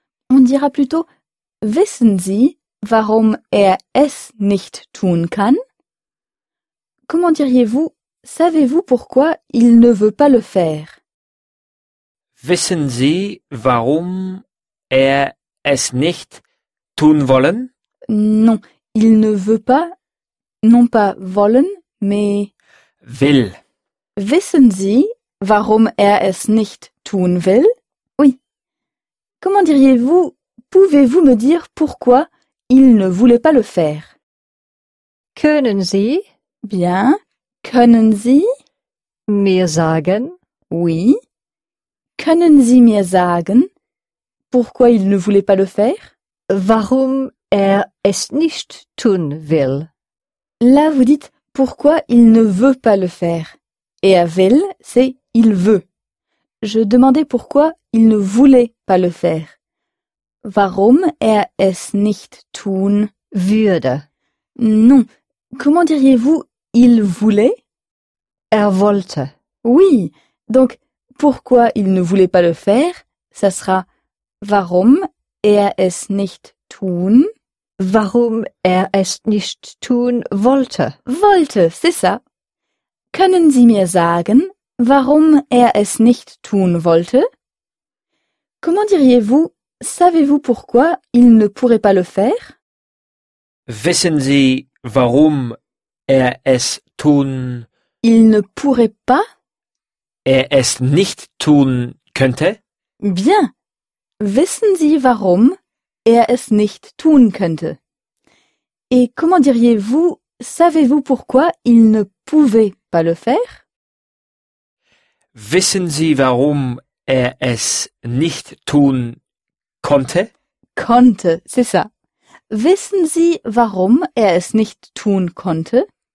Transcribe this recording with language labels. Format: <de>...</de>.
<fr>On dira plutôt</fr> <de>Wissen Sie, warum es nicht tun kann?</de> <fr>Comment diriez-vous, savez-vous pourquoi il ne veut pas le faire?</fr> <de>Wissen Sie, warum es nicht tun wollen?</de> <fr>Non, il ne veut pas, non pas wollen, mais</fr> <de>will. Wissen Sie, warum es nicht tun will?</de> <fr>Oui. Comment diriez-vous, pouvez-vous me dire pourquoi il ne voulait pas le faire?</fr> <de>Können Sie? Bien. Können Sie? Mir sagen? Oui. Können Sie mir sagen?</de> <fr>Pourquoi il ne voulait pas le faire?</fr> <de>Warum es nicht tun will?</de> <fr>Là, vous dites pourquoi il ne veut pas le faire. Et will, c'est il veut. Je demandais pourquoi il ne voulait pas le faire.</fr> <de>Warum es nicht tun würde?</de> <fr>Non. Comment diriez-vous il voulait?</fr> <de>Wollte.</de> <fr>Oui. Donc, pourquoi il ne voulait pas le faire, ça sera</fr> <de>warum es nicht tun? Warum es nicht tun wollte?</de> <fr>Wollte, c'est ça.</fr> <de>Können Sie mir sagen, warum es nicht tun wollte?</de> <fr>Comment diriez-vous, savez-vous pourquoi il ne pourrait pas le faire?</fr> <de>Wissen Sie, warum es tun?</de> <fr>Il ne pourrait pas?</fr> <de>Es nicht tun könnte?</de> <fr>Bien.</fr> <de>Wissen Sie, warum es nicht tun könnte?</de> <fr>Et comment diriez-vous, savez-vous pourquoi il ne pouvait pas le faire?</fr> <de>Wissen Sie, warum es nicht tun konnte?</de> <fr>Konnte, c'est ça.</fr> <de>Wissen Sie, warum es nicht tun konnte?</de>